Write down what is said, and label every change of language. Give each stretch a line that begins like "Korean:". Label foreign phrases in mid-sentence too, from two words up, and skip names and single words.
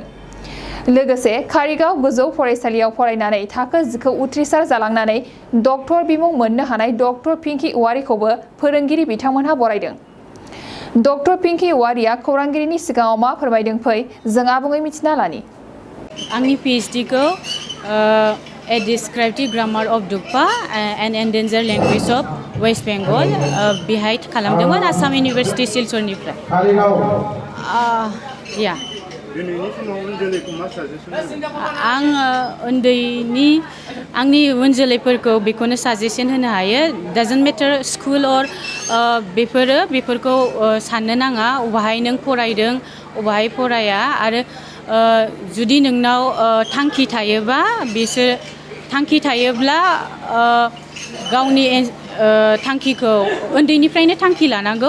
Bodo: लोगोसे कारिगाव गोजौ फरायसालियाव फरायनानै थाखो 10खौ उथ्रिसार जालांनानै डक्टर बिमुं मोननो हानाय डक्टर पिंकी औवारिखौबो फोरोंगिरि बिथांमोनहा बरायदों। डक्टर पिंकी औवारिया खौरांगिरिनि सिगाङाव मा फोरमायदों फै जों आबुङै मिथिना लानि। आंनि PhD खौ A Descriptive Grammar of Dukpa and Endangered Language of West Bengal बेहाय खालामदोंमोन आसाम इउनिभारसिटि सिलचरनिफ्राय। दिनैनि समाव उन जोलैखौ मा साजेसन होनो? आंनि उन जोलैफोरखौ बेखौनो साजेसन होनो हायो।
English: doesn't matter school or
Bodo: बेफोरखौ साननो नाङा अबाहाय नों फरायदों अबाहाय फराया आरो जुदि नोंनाव थांखि थायोब्ला गावनि थांखिखौ उन्दैनिफ्रायनो थांखि लानांगौ।